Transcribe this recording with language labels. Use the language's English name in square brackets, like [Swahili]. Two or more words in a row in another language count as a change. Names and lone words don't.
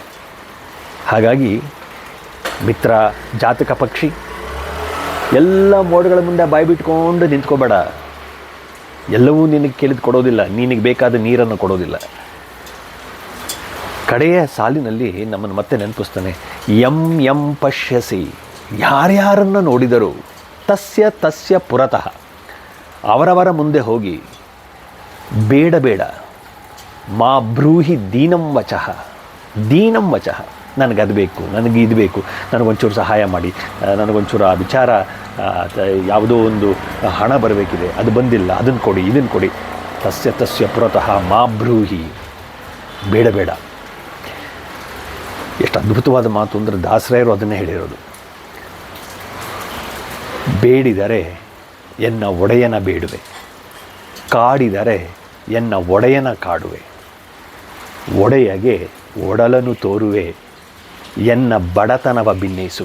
[Kannada] ಹಾಗಾಗಿ ಮಿತ್ರ ಜಾತಕ ಪಕ್ಷಿ, ಎಲ್ಲ ಮೋಡಗಳ ಮುಂದೆ ಬಾಯಿ ಬಿಟ್ಕೊಂಡು ನಿಂತ್ಕೋಬೇಡ. ಎಲ್ಲವೂ ನಿನಗೆ ಕೇಳಿದು ಕೊಡೋದಿಲ್ಲ, ನಿನಗೆ ಬೇಕಾದ ನೀರನ್ನು ಕೊಡೋದಿಲ್ಲ. ಕಡೆಯ ಸಾಲಿನಲ್ಲಿ ನಮ್ಮನ್ನು ಮತ್ತೆ ನೆನಪಿಸ್ತಾನೆ. [Sanskrit] ಯಂ ಯಂ ಪಶ್ಯಸಿ, [Kannada] ಯಾರ್ಯಾರನ್ನು ನೋಡಿದರೂ [Sanskrit] ತಸ್ಯ ತಸ್ಯ ಪುರತಃ, [Kannada] ಅವರವರ ಮುಂದೆ ಹೋಗಿ ಬೇಡ, [Sanskrit] ಮಾ ಬ್ರೂಹಿ ದೀನಂ ವಚಃ, ದೀನಂ ವಚಃ. [Kannada] ನನಗದು ಬೇಕು, ನನಗೆ ಇದು ಬೇಕು, ನನಗೊಂಚೂರು ಸಹಾಯ ಮಾಡಿ, ನನಗೊಂಚೂರು ಆ ವಿಚಾರ, ಯಾವುದೋ ಒಂದು ಹಣ ಬರಬೇಕಿದೆ, ಅದು ಬಂದಿಲ್ಲ, ಅದನ್ನು ಕೊಡಿ, ಇದನ್ನು ಕೊಡಿ. [Sanskrit] ತಸ್ಯ ತಸ್ಯ ಪುರತಃ ಮಾ ಬ್ರೂಹಿ, [Kannada] ಬೇಡ. ಎಷ್ಟು ಅದ್ಭುತವಾದ ಮಾತು ಅಂದರೆ ದಾಸರಾಯರು ಅದನ್ನೇ ಹೇಳಿರೋದು. ಬೇಡಿದರೆ ಎನ್ನ ಒಡೆಯನ ಬೇಡುವೆ, ಕಾಡಿದರೆ ಎನ್ನ ಒಡೆಯನ ಕಾಡುವೆ, ಒಡೆಯಗೆ ಒಡಲನು ತೋರುವೆ, ಎನ್ನ ಬಡತನವ ಭಿನ್ನಯಿಸುವೆ.